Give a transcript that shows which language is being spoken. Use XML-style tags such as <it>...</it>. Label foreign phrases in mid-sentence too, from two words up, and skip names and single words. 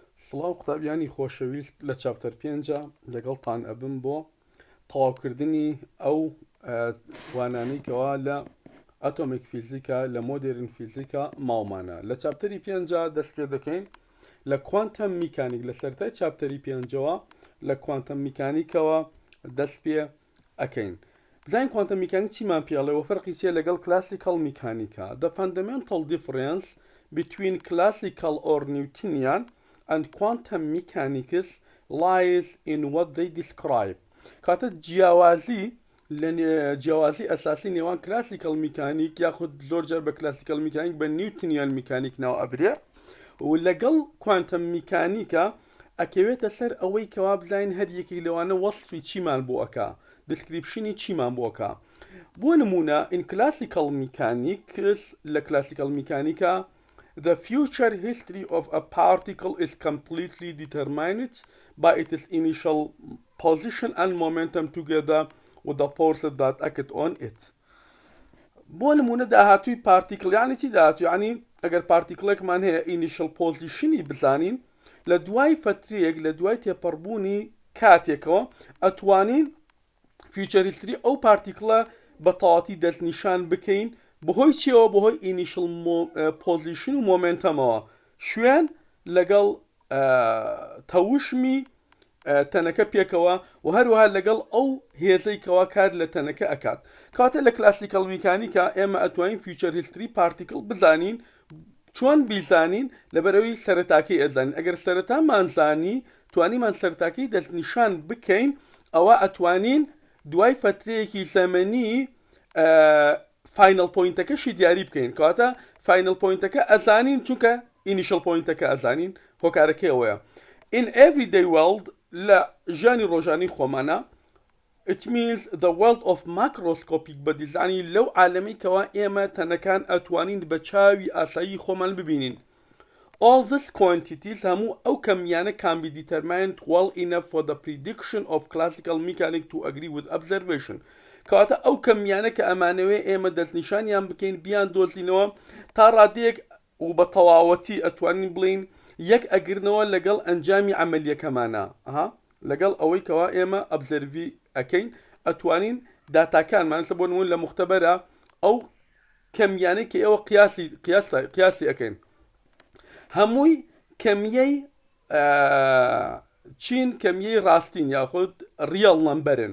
<ckb>سڵاو قوتابیانی خۆشەویست لە چاپتەر 5 لەگەڵتان ئەبم بۆ تەواوکردنی ئەو وانانەیەکەوە لە</ckb> <en>atomic physics</en> <ckb>لە</ckb> <en>modern physics</en> <ckb>ماومانە لە چاپتەری 5 دەست پێ دەکەین لە</ckb> <en>quantum mechanics</en> <ckb>لە سەرەتای چاپتەری 5ەوە لە</ckb> <en>quantum mechanics</en> <ckb>دەست پێ ئەەکەین. بزانین</ckb> <en>quantum mechanics</en> <ckb>چیمان پێڵێەوە فەرقی چیە لەگەڵ</ckb> <en>classical mechanics. The fundamental difference between classical or Newtonian and quantum mechanics lies in what they describe.</en> <ckb>کاتە جیاوازی ئەساسی نێوان</ckb> <en>classical mechanics</en> <ckb>یاخود زۆر جار بە</ckb> <en>classical mechanics</en> <ckb>بە</ckb> <en>Newtonian mechanics</en> <ckb>ناو ئەبرێ و لەگەڵ</ckb> <en>quantum mechanics</en> <ckb>ئەکەوێتە سەر ئەوەی کەوا بزانین هەر یەکێک لەوانە وەصفی چیمان بۆ ئەکا، دسکریپشنی چیمان بۆ ئەکا. بۆ نمونە</ckb> <en>in classical mechanics لە classical میکانیکە the future history of a particle is completely determined by its initial position and momentum together with the forces that act on it.</en> <ckb>بۆ نمونە داهاتووی پارتیکل یعنی چی داهاتوو؟ یعنی ئەگەر پارتیکلێکمان هەیە</ckb> <en>initial positionی</en> <ckb>بزانین لە دوای فترەیەک لە دوای تێپەڕبوونی کاتێکەوە ئەتوانین</ckb> <en>future history</en> <ckb>ئەو پارتیکلە بە تەواوەتی دەستنیشان بکەین بەهۆی چیەوە؟ بەهۆی</ckb> <en>initial position</en> <ckb>و مۆمنتەمەوە شوێن لەگەڵ تەوشمی تەنەکە پێکەوە و هەروەها لەگەڵ ئەو هێزەی کەوا کار لە تەنەکە ئەکات. کاتە لە</ckb> <en>classical mechanics</en> <ckb>ئێمە ئەتوانین</ckb> <en>future history</en> <ckb>پارتیکل بزانین. چۆن بیزانین؟ لەبەرەوەی سەرەتاکەی ئەزانین. ئەگەر سەرەتامانزانی توانیمان سەرەتاکەی دەستنیشان بکەین ئەوە ئەتوانین دوای فترەیەکی زەمەنی</ckb> <en>final point</en> <ckb>دیاری بکەین. کاتە</ckb> <en>final point</en> <ckb>ئەزانین چونکە</ckb> <en>initial point</en> <ckb>ئەزانین. هۆکارەکەی ئەوەیە.</ckb> <en>In everyday world</en> <ckb>لە ژیانی ڕۆژانی خۆمانە</ckb> <en>it means the world of macroscopic</en> <ckb>بە دیزانی لەو عالەمەی کەوا ئێمە تەنەکان ئەتوانین بە چاوی ئاسایی خۆمان ببینین.</ckb> <en>All these quantities</en> <ckb>هەموو ئەو کەمیانە</ckb> <en>can be determined well enough for the prediction of classical mechanics to agree with observation.</en> <ckb>کەواتە ئەو کەمیانە کە ئەمانەوێ ئێمە دەستنیشانیان بکەین بیان دۆزینەوە تا ڕادەیەک و بە تەواوەتی ئەتوانین بڵین یەک ئەگرنەوە لەگەڵ ئەنجامی عملیەکەمانە لەگەڵ ئەوەی کەوا ئێمە ئەبزەروی ئەەکەین ئەتوانین داتاکانمان بۆ نمون لە مختبەرە ئەو کەمیانەی کە ئێوە قیاسی ئەەکەین هەمووی کەمیەی چین کەمیەی ڕاستین یاخود</ckb> <en>real numbers.</en>